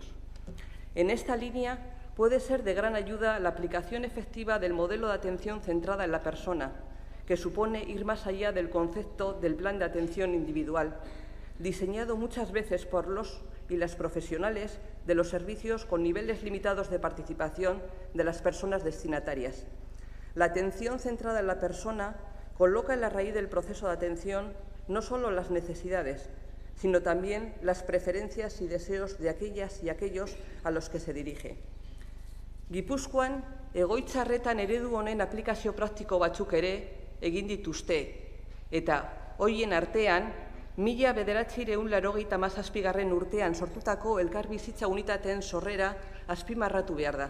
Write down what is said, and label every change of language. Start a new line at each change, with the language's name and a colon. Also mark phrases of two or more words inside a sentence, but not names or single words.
Spanish: En esta línea puede ser de gran ayuda la aplicación efectiva del modelo de atención centrada en la persona, que supone ir más allá del concepto del plan de atención individual, diseñado muchas veces por los y las profesionales de los servicios con niveles limitados de participación de las personas destinatarias. La atención centrada en la persona coloca en la raíz del proceso de atención no solo las necesidades, sino también las preferencias y deseos de aquellas y aquellos a los que se dirige.
Basque: Gipuzkoan, egoitza arretan eredu honen aplikazio praktiko batzuk ere egin dituzte, eta horien artean, 1987 urtean sortutako elkarbizitza unitateen sorrera azpimarratu behar da.